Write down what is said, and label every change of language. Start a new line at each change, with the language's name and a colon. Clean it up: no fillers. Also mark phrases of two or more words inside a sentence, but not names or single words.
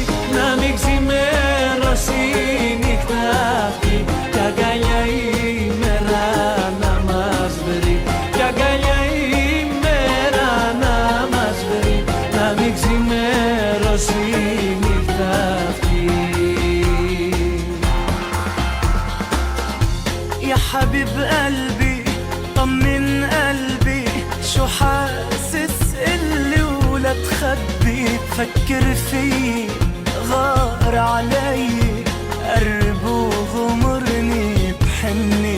Greek: Να μην ξημερώσει η νύχτα αυτή. Κι αγκαλιά η μέρα να μας βρει. Κι αγκαλιά η μέρα να μας βρει. Να μην ξημερώσει η νύχτα αυτή.
Arabic: يا حبيب قلبي طمن قلبي شو حاسس قلي ولا تخبي. فكر فيي غار علي قرب وغمرني بحني.